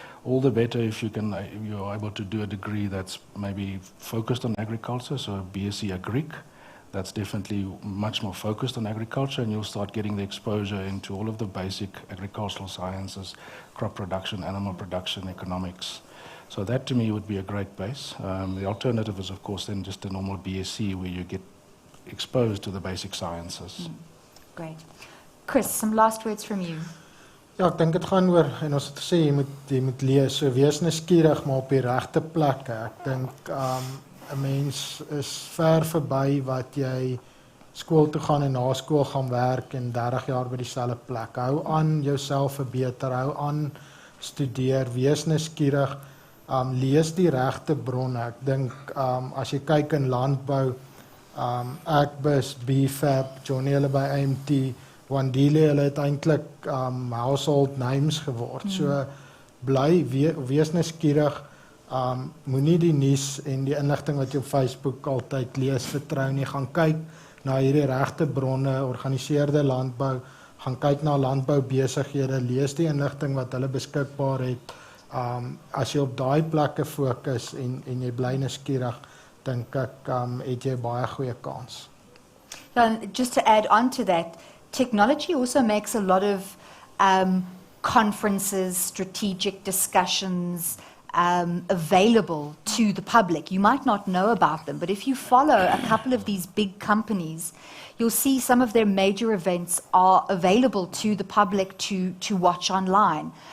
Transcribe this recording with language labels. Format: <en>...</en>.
<en>All the better if you're able to do a degree that's maybe focused on agriculture, so a BSc Agric, that's definitely much more focused on agriculture, and you'll start getting the exposure into all of the basic agricultural sciences, crop production, animal production, economics. So that to me would be a great base. The alternative is of course then just a normal BSc where you get exposed to the basic sciences. Great. Chris, some last words from you.</en> <af>Ja, ek dink dit gaan oor, en ons het gesê, jy moet lees, so wees nuuskierig, maar op die regte plekke. Ek dink, 'n mens is ver verby wat jy skool toe gaan en na skool gaan werk en 30 jaar by dieselfde plek. Hou aan jouself verbeter, hou aan studeer, wees nuuskierig, lees die regte bronne. Ek dink, as jy kyk in landbou, Agbus, BFAP, Johnny hulle by AMT, Wandile, hulle het eintlik</af> <en>household names</en> <af>geword. So bly wees nuuskierig, moenie die nuus en die inligting wat jy op Facebook altyd lees vertrou nie. Gaan kyk na hierdie regte bronne, organiseerde landbou, gaan kyk na landboubesighede, lees die inligting wat hulle beskikbaar het. As jy op daai plekke fokus en jy bly nuuskierig, dink ek het jy baie goeie kans.</af> <en>Just to add on to that, technology also makes a lot of conferences, strategic discussions available to the public. You might not know about them, but if you follow a couple of these big companies, you'll see some of their major events are available to the public to watch online.</en>